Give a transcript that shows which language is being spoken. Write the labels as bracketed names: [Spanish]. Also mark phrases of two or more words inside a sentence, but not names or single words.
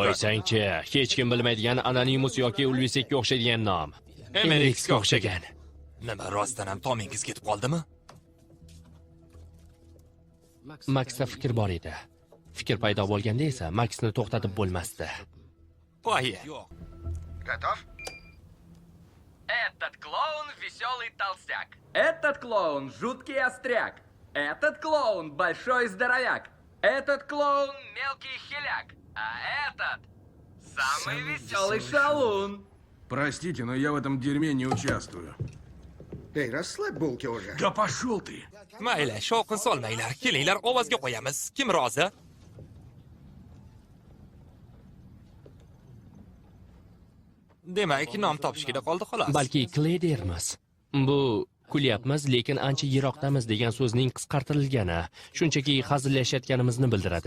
[Uzbek] Qo'ysangchi, hech kim bilmaydigan Anonymus yoki Ulvisekka o'xshaydigan nom. Emerixga o'xshagan. Nima, rostdan ham tomingiz ketib qoldimi? Maxda fikr bor edi. Fikr paydo bo'lganda esa Maxni to'xtatib bo'lmasdi. Qo'yi. [Russian] Готов? Этот клоун веселый толстяк. Этот клоун жуткий остряк. Этот клоун большой здоровяк. Этот клоун мелкий хиляк. А этот самый веселый шалун. Простите, но я в этом дерьме не участвую. Эй, расслабь булки уже. Да пошел ты! [Uzbek] Mayli, shovqin solmanglar. Kelinglar, ovozga qo'yamiz. Kim rozi? Demak, nom topishgida qoldi xolos. Balki Clay dermiz. Bu kulyapmiz, lekin ancha yiroqdamiz degan so'zning qisqartirilgani, shunchaki hazillashayotganimizni bildiradi.